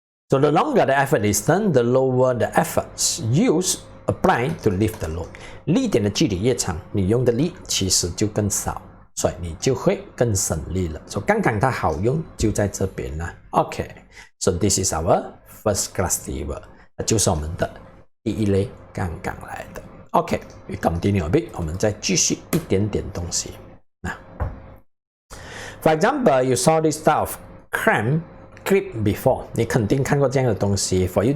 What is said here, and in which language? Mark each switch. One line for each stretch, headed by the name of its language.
English: So the longer the effort distance, the lower the efforts used。apply to lift the load，
Chinese: 力点的距离越长，你用的力其实就更少，所以你就会更省力了。所以杠杆它好用就在这边了。
English: OK，so this is our first class lever，
Chinese: 就是我们的第一类杠杆来的。
English: OK，we continue a bit，
Chinese: 我们再继续一点点东西。
English: For example, you saw this style of clip before，
Chinese: 你肯定看过这样的东西。